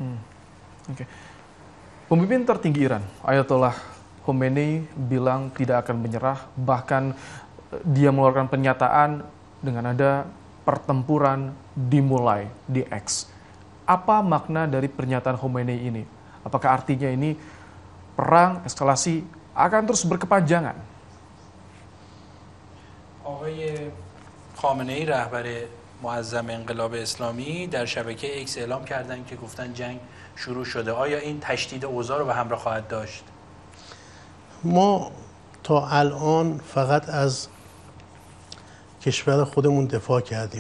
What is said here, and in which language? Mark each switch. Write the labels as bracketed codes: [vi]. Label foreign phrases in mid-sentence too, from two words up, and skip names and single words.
[id] Pemimpin tertinggi Iran, Ayatollah Khomeini, bilang tidak akan menyerah, bahkan dia mengeluarkan pernyataan dengan ada pertempuran dimulai di X. Apa makna dari pernyataan Khomeini ini? Apakah artinya ini perang, eskalasi akan terus berkepanjangan? [fa] آقای خامنه‌ای رهبر معظم انقلاب اسلامی در شبکه ایکس اعلام کردند که گفتن جنگ شروع شده. آیا این تشدید اوضاع رو به همراه خواهد داشت؟ ما تا الان فقط از کشور خودمون دفاع کردیم.